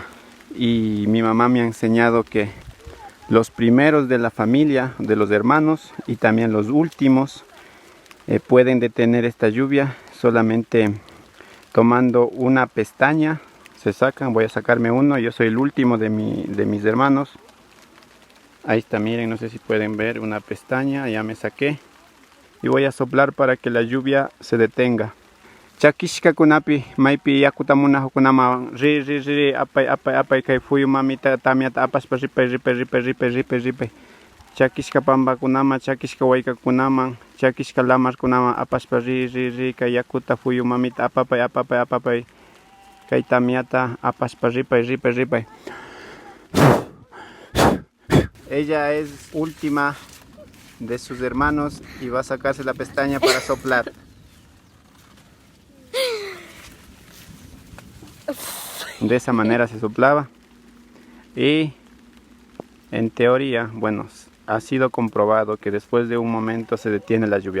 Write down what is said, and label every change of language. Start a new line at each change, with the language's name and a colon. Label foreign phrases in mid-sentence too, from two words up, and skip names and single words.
Spanish: Y mi mamá me ha enseñado que los primeros de la familia, de los hermanos, y también los últimos, pueden detener esta lluvia solamente tomando una pestaña. Se sacan, voy a sacarme uno, yo soy el último de mis hermanos. Ahí está, miren, no sé si pueden ver una pestaña, ya me saqué. Y voy a soplar para que la lluvia se detenga.
Quechua: Chakishka kunapi, maipi yakutamuna hukunama, ri, apay, kay fuyu mamita tamiata apas ripe. Chakishka pamba kunama, chakishka waika kunama, chakishka lamar kunama, apaspa ri, kay yakuta fuyu mamita apapay, kay tamiata apaspa ripe.
Spanish: Ella es última de sus hermanos y va a sacarse la pestaña para soplar. De esa manera se soplaba y en teoría, bueno, ha sido comprobado que después de un momento se detiene la lluvia.